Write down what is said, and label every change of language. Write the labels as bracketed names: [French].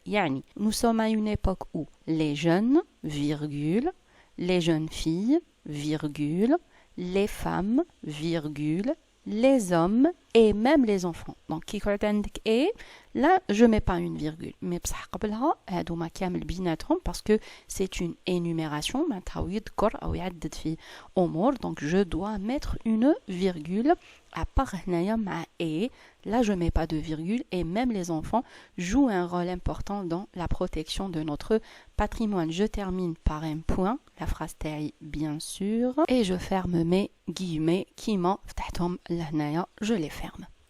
[French] Yani, nous sommes à une époque où les jeunes, virgule, les jeunes filles, virgule, les femmes, virgule, les hommes et même les enfants. Donc, qui [Arabic] عندك [French] et là, je mets pas une virgule. Mais [Arabic] بصح قبلها هادوما كامل بيناتهم [French] parce que c'est une énumération. [Arabic] معناتها يذكر أو يعدد في أمور. [French] Donc, je dois mettre une virgule. À part [Arabic] هنايا مع [French] et, là je mets pas de virgule et même les enfants jouent un rôle important dans la protection de notre patrimoine. Je termine par un point, la phrase taille bien sûr, et je ferme mes guillemets qui m'en [Arabic] فتحتهم لهنايا, [French] je les ferme.